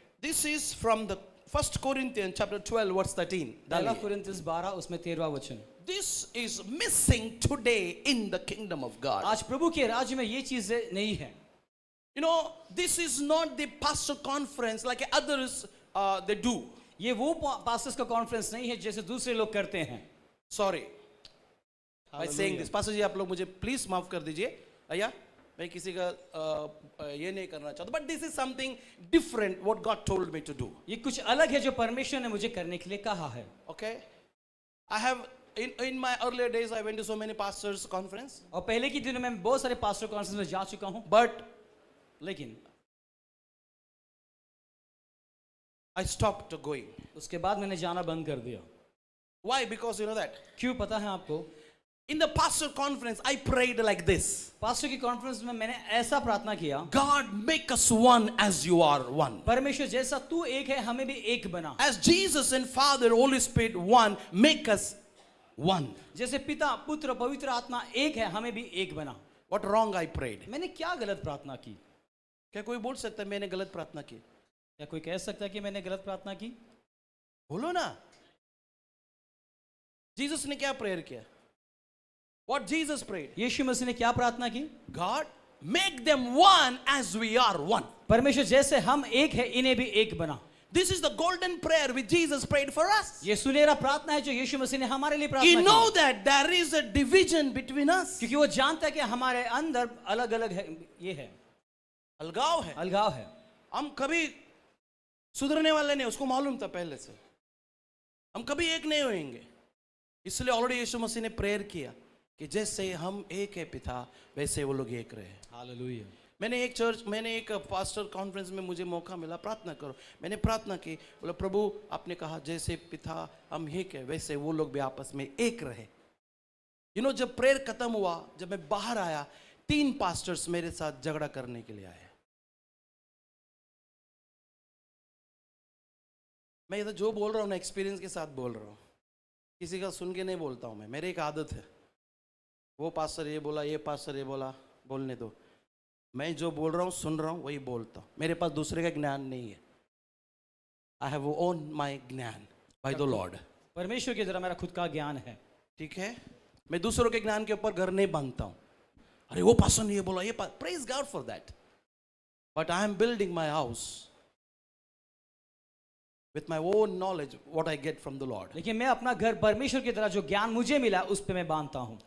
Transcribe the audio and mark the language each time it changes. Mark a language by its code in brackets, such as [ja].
[en] This is from the 1 Corinthians chapter 12 verse 13. [hi] पहला कुरिन्थियस 12 उसमें 13वां वचन. [en] This is missing today in the kingdom of God. [hi] आज प्रभु के राज्य में ये चीजें नहीं है. [en] You know, this is not the pastor conference like others they do. [hi] ये वो पास्टर्स का कॉन्फ्रेंस नहीं है जैसे दूसरे लोग करते हैं. [en] Sorry. By saying this, [hi] pastor जी आप लोग मुझे please माफ कर दीजिए. भैया मैं किसी का ये नहीं करना चाहता. [en] But this is something different what God told me to do. [hi] ये कुछ अलग है जो परमेश्वर ने मुझे करने के लिए कहा है. [en] Okay. I have in my earlier days I went to so many pastors conference. [hi] और पहले के दिनों में बहुत सारे पास्टर कॉन्फ्रेंस में जा चुका हूं. [en] But [hi] लेकिन [en] I stopped going. [hi] उसके बाद मैंने जाना बंद कर दिया. [en] Why? Because you know that. [hi] क्यों पता है आपको? [en] In the pastor conference I prayed like this. [hi] Pastor की कॉन्फ्रेंस में मैंने ऐसा प्रार्थना किया. [en] God make us one as you are one. [hi] परमेश्वर जैसा तू एक है हमें भी एक बना. [en] As Jesus and Father, Holy Spirit one, make us one. [hi] जैसे पिता पुत्र पवित्र आत्मा एक है हमें भी एक बना. [en] What wrong I prayed? [hi] मैंने क्या गलत प्रार्थना की? क्या कोई बोल सकता है मैंने गलत प्रार्थना की? क्या कोई कह सकता है कि मैंने गलत प्रार्थना की? बोलो ना. जीसस ने क्या प्रेयर किया? [en] What Jesus prayed? [hi] यीशु मसीह ने क्या प्रार्थना की? [en] God, make them one as we are one. [hi] परमेश्वर जैसे हम एक है इन्हें भी एक बना. [en] This is the golden prayer which Jesus prayed for us. [hi] ये सुनहरा प्रार्थना है जो यीशु मसीह ने हमारे लिए प्रार्थना [en] He [hi] की. [en] know that there is a division between us. [hi] क्योंकि वो जानता है कि हमारे अंदर अलग अलग है, ये है अलगाव है. अलगाव है. हम कभी सुधरने वाले नहीं, उसको मालूम था पहले से. हम कभी एक नहीं होंगे. इसलिए ऑलरेडी यीशु मसीह ने प्रेयर किया कि जैसे हम एक है पिता वैसे वो लोग एक रहे. हालेलुया. मैंने एक पास्टर कॉन्फ्रेंस में मुझे मौका मिला प्रार्थना करो. मैंने प्रार्थना की, बोला प्रभु आपने कहा जैसे पिता हम एक है वैसे वो लोग भी आपस में एक रहे. [en] you know [hi] जब प्रेयर खत्म हुआ, जब मैं बाहर आया, 3 पास्टर्स मेरे साथ झगड़ा करने के लिए आए. मैं इधर जो बोल रहा हूँ ना एक्सपीरियंस के साथ बोल रहा हूँ. किसी का सुन के नहीं बोलता हूँ मैं. मेरी एक आदत है, वो पास्टर ये बोला, ये पास्टर ये बोला, बोलने दो. मैं जो बोल रहा हूँ सुन रहा हूँ वही बोलता हूँ. मेरे पास दूसरे का ज्ञान नहीं है. [en] I have own my ज्ञान by the Lord. [hi] परमेश्वर की तरह मेरा खुद का ज्ञान है. ठीक है. मैं दूसरों के ज्ञान के ऊपर घर नहीं बांधता हूँ. अरे वो पास्टर ने ये बोला, ये [en] Praise God for that. But I am building my house with my own knowledge what I get from the Lord. [hi] लेकिन मैं अपना घर परमेश्वर की तरह जो ज्ञान मुझे मिला उस पे मैं बांधता हूँ.